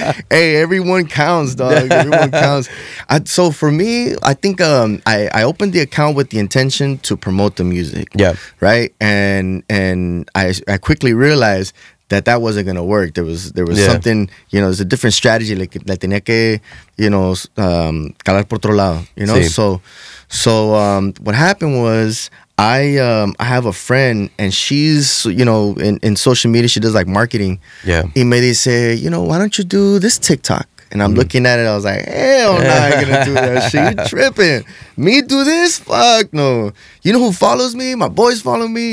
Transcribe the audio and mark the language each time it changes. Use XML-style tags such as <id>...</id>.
<en>Hey, everyone counts, dog. Everyone counts. So for me, I think I opened the account with the intention to promote the music. Yeah. Right. And I quickly realized that wasn't gonna work. There was something, you know, there's a different strategy.</en> <es>Like tenía que,</es> <en>you know,</en> <es>calar por otro lado, you know. Sí.</es> <en>So what happened was I have a friend and she's, you know, in social media, she does like marketing. Yeah.</en> <es>Y me dice,</es> <en>you know, why don't you do this TikTok? And I'm looking at it, I was like, hell no, I ain't gonna do that shit. You tripping. Me do this? Fuck no. You know who follows me? My boys follow me.</en>